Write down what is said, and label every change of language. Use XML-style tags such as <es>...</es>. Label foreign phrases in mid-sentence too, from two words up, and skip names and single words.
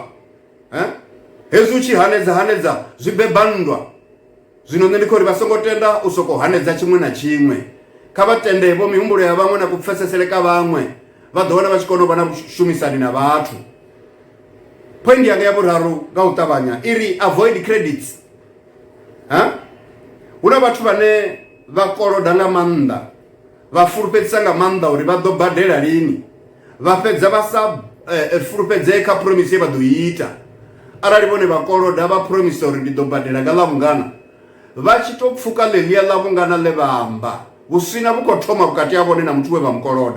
<ve>Hezwi u tshi hanedza zwi beba nndwa. Zwino nṋe ndi khou ri vha songo tenda u sokou hanedza tshiṅwe na tshiṅwe. Kha vha tende vho mihumbulo ya vhaṅwe na kupfesesele ka vhaṅwe, vha ḓo wana vha tshi kona u vha na vhushumisani na vhathu. Point yanga ya vhuraru nga u ṱavhanya iri</ve> <en>avoid credits.</en> <ve>Una vhathu vhane vha koloda nga maanḓa, vha fulufhedzisa nga maanḓa uri vha ḓo badela lini, vha fhedza vha sa fulufhedzee kha promise ye vha ḓo ita. Arali vhone vha koloda vha promise uri ndi ḓo badela nga ḽavhungana, vha tshi to pfuka ḽeḽia ḽavhungana ḽe vha amba hu sina vhu khou thoma vhukati ha vhone na muthu we vha mukoloda.</ve>